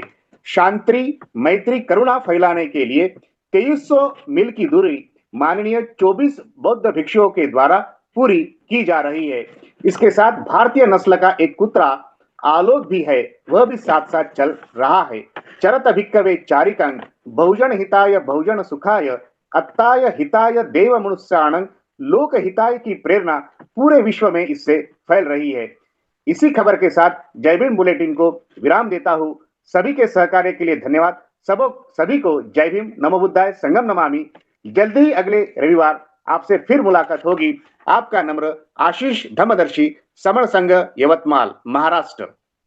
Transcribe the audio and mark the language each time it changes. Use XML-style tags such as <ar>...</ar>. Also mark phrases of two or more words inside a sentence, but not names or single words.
<hi>शांति, मैत्री, करुणा फैलाने के लिए 2300 मील की दूरी माननीय 24 बौद्ध भिक्षुओं के द्वारा पूरी की जा रही है। इसके साथ भारतीय नस्ल का एक कुत्ता आलोक भी है, वह भी साथ साथ चल रहा है।</hi> <pi>चरत भिक्कवे चारिकं बहुजन हिताय बहुजन सुखाय अत्ताय हिताय देव मनुष्याणं लोक हिताय</pi> <hi>की प्रेरणा पूरे विश्व में इससे फैल रही है। इसी खबर के साथ जय भीम बुलेटिन को विराम देता हूं। सभी के सहकार्य के लिए धन्यवाद। सभी को जय भीम,</hi> <pi>नमो बुद्धाय, संगम नमामि।</pi> <hi>जल्दी ही अगले रविवार आपसे फिर मुलाकात होगी। आपका नम्र आशीष धम्मदर्शी, समण संघ, यवतमाल, महाराष्ट्र।</hi>